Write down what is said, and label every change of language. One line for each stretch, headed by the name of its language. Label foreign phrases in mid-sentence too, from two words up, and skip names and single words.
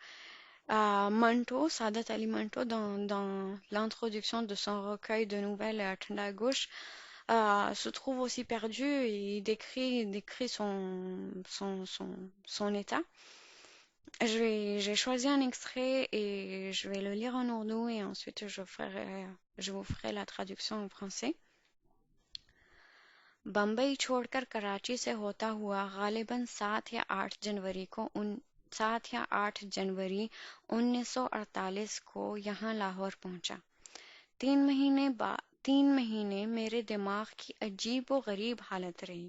French: Manto, Sadat Ali Manto, dans l'introduction de son recueil de nouvelles Thanda Gauche, se trouve aussi perdu et décrit son état. J'ai choisi un extrait et je vais le lire en ourdou et ensuite je vous ferai la traduction en français.
Urdu: بمبئی چھوڑ کر کراچی سے ہوتا ہوا غالباً 7 یا 8 جنوری 1948 کو یہاں لاہور پہنچا. 3 مہینے میرے دماغ کی عجیب و غریب حالت رہی.